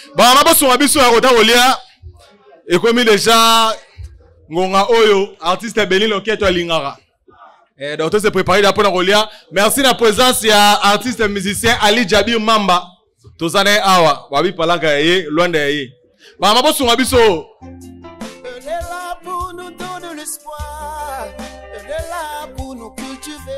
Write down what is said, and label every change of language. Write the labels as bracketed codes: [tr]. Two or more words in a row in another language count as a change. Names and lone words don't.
[ln] Ba mama bosunga biso ya kota kolia. Ekomi déjà ngonga oyo, artiste Beni Loketo alingaka. Eh, [fr] donc, se préparer là pour [ln] na kolia. Merci na présence ya [fr] artiste musicien [ln] Ali Jabir Mamba. Toza na ye awa, babi palaka ya ye, Luanda ya ye. Ba mama bosunga biso. [fr] Elle est là pour nous donner l'espoir. Elle est là pour nous cultiver.